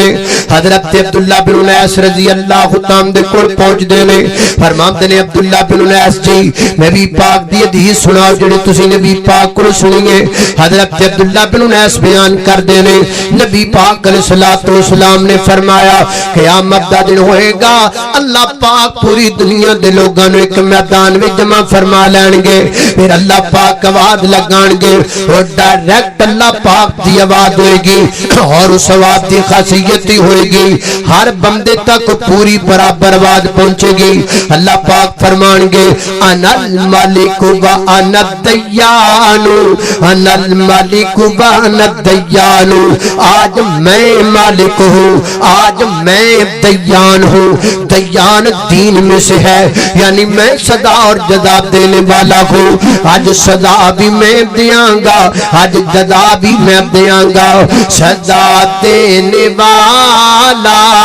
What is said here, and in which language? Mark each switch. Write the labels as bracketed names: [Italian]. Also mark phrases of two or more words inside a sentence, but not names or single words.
[Punjabi] حضرت عبداللہ بن انیس رضی اللہ تعالیٰ دے کول پہنچ دینے فرماتے نے عبداللہ بن انیس جی نبی پاک دی حدیث سناؤ جڑے تسی نبی پاک کو سنیے حضرت عبداللہ بن انیس بیان کر دینے نبی پاک علیہ السلام نے فرمایا کہ قیامت دا دن ہوئے گا اللہ پاک پوری دنیا دے لوگاں نو ایک میدان وچ جمع فرما لین گے پھر اللہ پاک آواز لگان گے اور ڈائریکٹ اللہ پاک دی آواز ہوئے گی اور اس آواز دی خاصیت ہی ہوئے گی ہر بندے تک پوری برابر آواز پہنچے گی اللہ پاک فرمان گے انا [Arabic] الملک و انا الدیان [Urdu] انا الملک و انا الدیان آج میں مالک ہوں آج میں دیان ہوں دیان دین میں سے ہے یعنی میں صدا اور جزا دینے والا ہوں آج صدا بھی میں دیاں گا آج جزا بھی میں دیاں گا صدا دینے والا